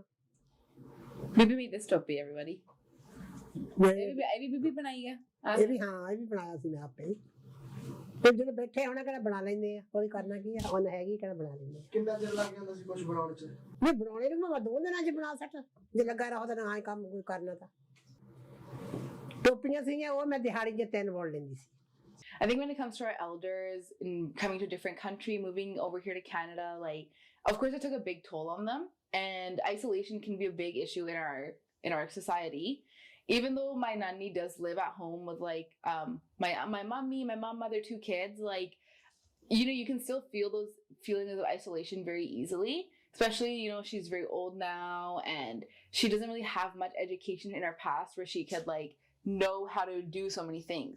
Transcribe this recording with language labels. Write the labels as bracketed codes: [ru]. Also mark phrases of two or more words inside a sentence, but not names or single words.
[en] Bibi made this topi, everybody. [hi] Bibi बनाई है [pa] ਇਹ ਵੀ ਹਾਂ ਇਹ ਵੀ ਬਣਾਇਆ ਸੀ ਮੈਂ ਆਪੇ ਫਿਰ ਜਦੋਂ ਬੈਠੇ ਹੋਣਾ ਕਿਹੜਾ ਬਣਾ ਲੈਂਦੇ ਆ ਕੋਈ ਕਰਨਾ ਕੀ ਆ ਉਹਨ ਹੈਗੀ ਕਿਹੜਾ ਬਣਾ ਲੈਂਦੇ ਕਿੰਨਾ ਚਿਰ ਲੱਗ ਜਾਂਦਾ ਸੀ ਕੁਝ ਬਣਾਉਣ ਚ ਨਹੀਂ ਬਣਾਉਣੇ ਨੂੰ ਮੈਂ 2 ਦਿਨਾਂ ਚ ਬਣਾ ਸਕਦਾ ਜੇ ਲੱਗਾ ਰਹੋ ਤਾਂ ਨਾ ਹੀ ਕੰਮ ਕੋਈ ਕਰਨਾ ਤਾਂ ਟੋਪੀਆਂ ਸੀਗੀਆਂ ਉਹ ਮੈਂ ਦਿਹਾੜੀ ਦੇ 3 ਬੁਣ ਲੈਂਦੀ ਸੀ [en] I think when it comes to our elders and coming to a different country, moving over here to Canada, like, of course it took a big toll on them, and isolation can be a big issue in our society. Even though my nanny does live at home with like my mom, mother, 2 kids, like, you know, you can still feel those feelings of isolation very easily especially, you know, she's very old now and she doesn't really have much education in her past where she could like know how to do so many things.